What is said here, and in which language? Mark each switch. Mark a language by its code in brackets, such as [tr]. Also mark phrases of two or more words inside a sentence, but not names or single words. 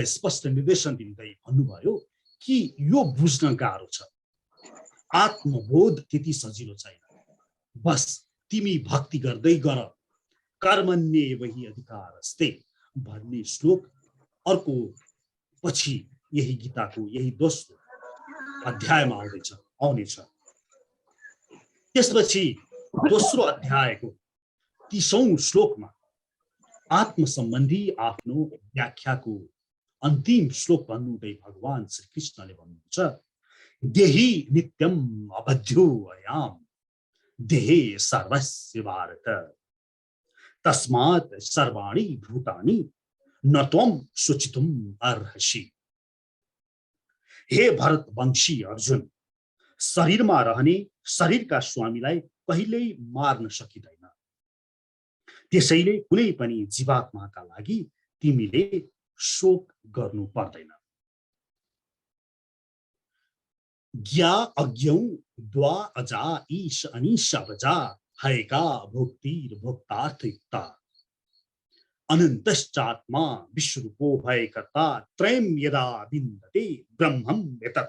[ne] स्पष्ट निर्देशन दिँदै भन्नुभयो कि यो बुझ्न गाह्रो छ, आत्मबोध त्यति सजिलो छैन, बस तिमी भक्ति गर्दै गर, [sa] कर्मण्येव हि अधिकारस्ते [ne] भन्ने श्लोक अर्को पछि यही गीताको यही दोस्रो अध्यायमा आउँदैछ। आउनेछ। त्यसपछि दोस्रो अध्यायको 30औं श्लोकमा आत्म सम्बन्धी आफ्नो व्याख्याको अन्तिम श्लोक भन्नुहुँदै भगवान श्री कृष्णले भन्नुहुन्छ, [sa] देही नित्यम अबध्यो अयाम देहे सर्वस्य भारत तस्मात् सर्वाणि भूतानि न त्वं शुचितुम अर्हसि। [ne] हे भरत वंशी अर्जुन, शरीरमा रहने शरीरका स्वामीलाई कहिल्यै मार्न सकिँदैन। त्यसैले कुनै पनि जीवात्माका लागि तिमीले शोक गर्नु पर्दैन। [sa] ज्ञा अज्ञौ द्वा अजा ईश अनिश अवजा हयका भोक्तिर भोक्तार्थयुक्ता अनन्तश्चात्मा विश्वरूपो भयकर्ता त्रयं यदा विन्दते ब्रह्मं एतत्।